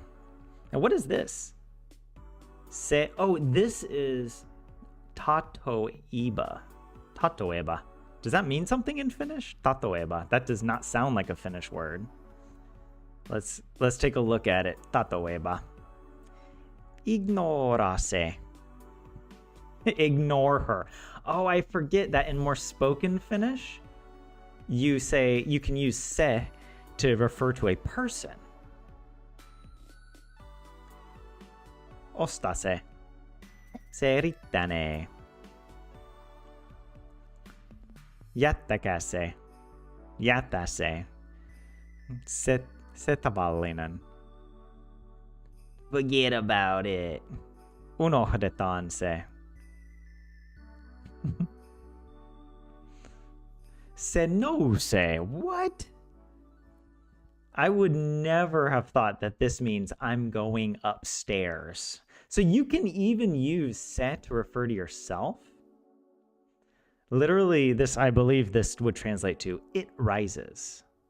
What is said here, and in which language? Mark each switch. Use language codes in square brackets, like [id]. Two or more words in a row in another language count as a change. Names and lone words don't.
[en] And what is this? Se. Oh, this is tatoeba. Tatoeba. Does that mean something in Finnish? Tatoeba. That does not sound like a Finnish word. Let's take a look at it. Tatoeba. [fi] Ignora se. [en] Ignore her. Oh, I forget that in more spoken Finnish, you can use se to refer to a person. [fi] Osta se. Se rittänee. Jättäkää se. Jätä se. Se tavallinen. [en] Forget about it. [fi] Unohdetaan se. Se nousee. [en] What? I would never have thought that this means I'm going upstairs. So you can even use se to refer to yourself. Literally, I believe this would translate to it rises.